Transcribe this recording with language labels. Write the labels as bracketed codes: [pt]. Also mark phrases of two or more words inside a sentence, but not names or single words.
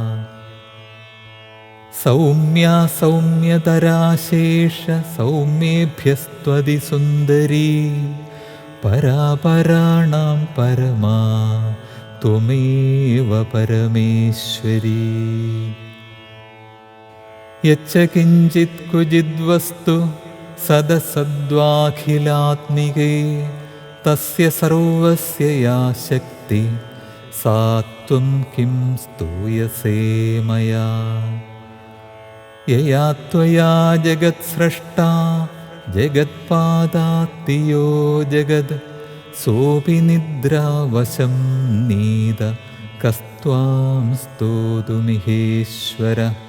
[sa] सौम्या सौम्यतरा शेष सौम्येभ्यस्त्वतिसुन्दरी परापराणां परमा त्वमेव परमेश्वरी। यच्च किञ्चित् क्वचिद्वस्तु सदसद्वाखिलात्मिके തസ്യ സർവസ്യ യാ ശക്തി സാ ത്വം കിം സ്തൂയസേ മയാ. യയാ ത്വയാ ജഗത് സ്രഷ്ടാ ജഗത്പാദാത്തിയോ ജഗത് സോപി നിദ്രാവശം നീത കസ്ത്വാം സ്തോതുമിഹേശ്വര.